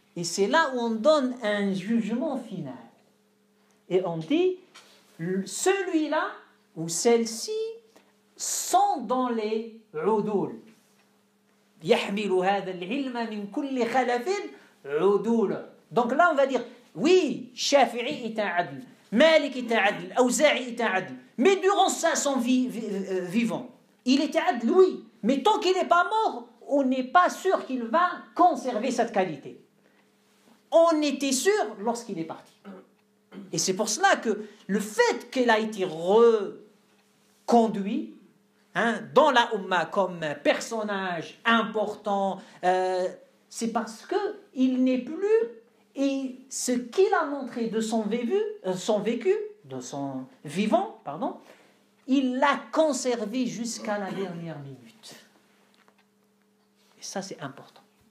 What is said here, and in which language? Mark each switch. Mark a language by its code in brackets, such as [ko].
[fr] Et c'est là où on donne un jugement final. Et on dit, celui-là ou celle-ci sont dans les udul. [ar] يحمل هذا العلم من كل خلف عدول. [fr] Donc là, on va dire, oui, Shafi'i est un adl, Malik est un adl, Awza'i est un adl. Mais durant son vivant, il était adl, oui. Mais tant qu'il n'est pas mort, on n'est pas sûr qu'il va conserver cette qualité. On était sûr lorsqu'il est parti. Et c'est pour cela que le fait qu'il a été reconduit dans la Ummah comme personnage important, c'est parce qu'il n'est plus, et ce qu'il a montré de son vécu, de son vivant, pardon, il l'a conservé jusqu'à la dernière minute. Et ça, c'est important.